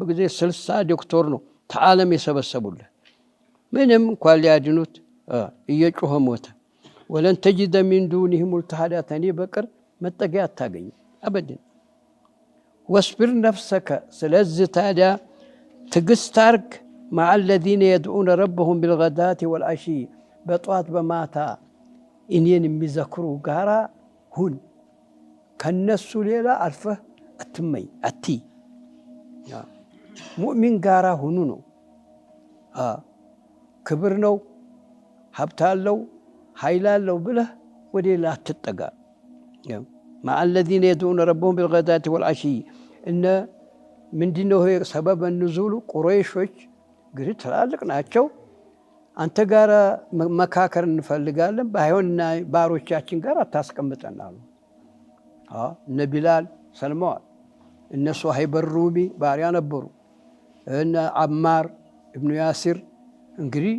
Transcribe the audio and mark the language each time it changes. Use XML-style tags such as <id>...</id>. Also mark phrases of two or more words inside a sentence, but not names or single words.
<am>ጊዜ 60 ዶክተር ነው ተዓለም የሰበሰቡለት ምንም እንኳን ሊያድኑት እየጮኸ ሞተ</am> <ar>ولن تجد من دونه ملتحدا</ar> <am>ተኔ በቀር መጠጊያ አታገኝ</am> <ar>أبدا واصبر نفسك</ar> <am>ስለዚህ ታዲያ ትዕግስት አርግ</am> <ar>مع الذين يدعون ربهم بالغداة والعشي</ar> <am>በጧት በማታ እኔን የሚዘክሩ ጋራ ሁን ከነሱ ሌላ አልፈህ አትመኝ አቲ ሙእሚን ጋራ ሁኑ ነው ክብር ነው ሀብት አለው ኃይል አለው ብለህ ወደ ሌላ አትጠጋ</am> <ar>مع الذين يدعون ربهم بالغداة والعشي</ar> <am>እነ ምንድነው</am> <ar>سبب النزول</ar> <am>ቁረይሾች ግሪ ትላልቅ ናቸው አንተ ጋር መካከር እንፈልጋለን ባይሆንና ባሮቻችን ጋር አታስቀምጠናሉ እነ ቢላል ሰልመዋል እነ ሱሀይብ ሩሚ ባሪያ ነበሩ እነ አማር ኢብኑ ያሲር እንግዲህ</am>